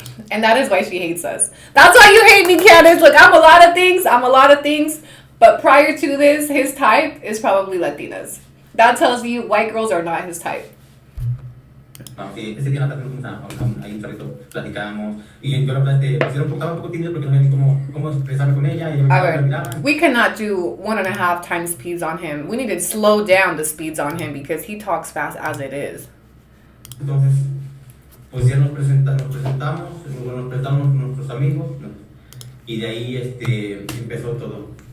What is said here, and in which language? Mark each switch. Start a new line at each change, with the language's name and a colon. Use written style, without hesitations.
English: And that is why she hates us. That's why you hate me, Candice. Look, I'm a lot of things. But prior to this, his type is probably Latinas. That tells you white girls are not his type.
Spanish: Sí, ese día ahí un ratito platicamos y yo la verdad estaba un poco tímido porque no sabía ni cómo expresarme con ella y
English: we cannot do 1.5 times speeds on him. We need to slow down the speeds on him because he talks fast as it is.
Spanish: Entonces, pues ya nos presentamos nuestros amigos y de ahí empezó todo.